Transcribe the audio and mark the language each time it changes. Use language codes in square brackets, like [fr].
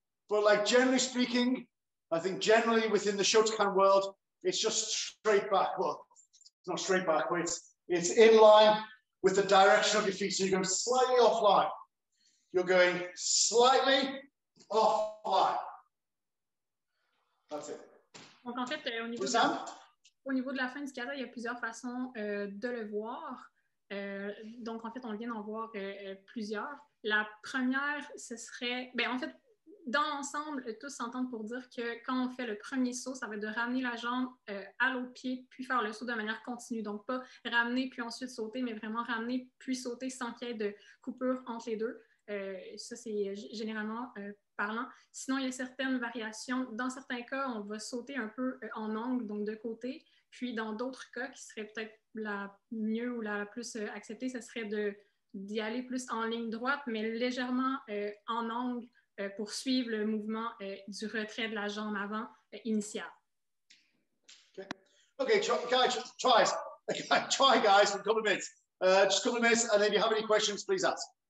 [en] But like generally speaking, I think generally within the Shotokan world, it's just straight back. Well, it's not straight back, but it's in line with the direction of your feet. So you're going slightly offline. You're going slightly offline. That's it. [fr] Donc, en fait, au niveau de la fin du kata, il y a plusieurs façons de le voir. Donc, en fait, on vient d'en voir plusieurs. La première, ce serait... en fait, dans l'ensemble, tous s'entendent pour dire que quand on fait le premier saut, ça va être de ramener la jambe à l'autre pied, puis faire le saut de manière continue. Donc, pas ramener puis ensuite sauter, mais vraiment ramener puis sauter sans qu'il y ait de coupure entre les deux. Ça, c'est généralement parlant. Sinon, il y a certaines variations. Dans certains cas, on va sauter un peu en angle, donc de côté. Puis, dans d'autres cas, qui serait peut-être la mieux ou la plus acceptée, ce serait d'y aller plus en ligne droite, mais légèrement en angle pour suivre le mouvement du retrait de la jambe avant initial. [en] Okay, guys, try guys for a couple of minutes. Just a couple of minutes, and if you have any questions, please ask.